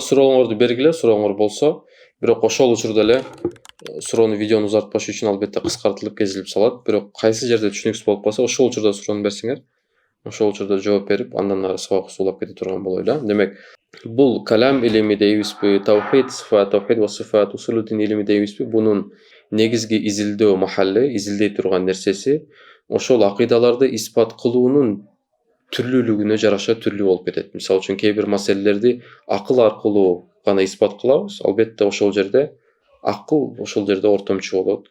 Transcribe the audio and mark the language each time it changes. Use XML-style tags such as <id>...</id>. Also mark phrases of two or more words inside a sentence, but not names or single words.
<ky>Сурооңорду бергиле, сурооңор болсо, бирок ошол учурда эле суроону видеону узартпаш үчүн албетте кыскартылып кезилип салат. Бирок кайсы жерде түшүнүксүз болуп калса, ошол учурда суроону берсеңер, ошол учурда жооп берип, андан ары сабак улап кете турган болот эле. Демек, бул калам илими дейбизби,</ky> <ar>توحيد، صفات، توحيد وصفات,</ar> <ky>усулуддин илими дейбизби, бунун негизги изилдөө махалли, изилдей турган нерсеси ошол акыйдаларды испат кылуунун түрлүүлүгүнө жараша түрлүү болуп кетет. Мисалы үчүн кээ бир маселелерди акыл аркылуу гана испат кылабыз, албетте ошол жерде акыл ошол жерде ортомчу болот.</ky>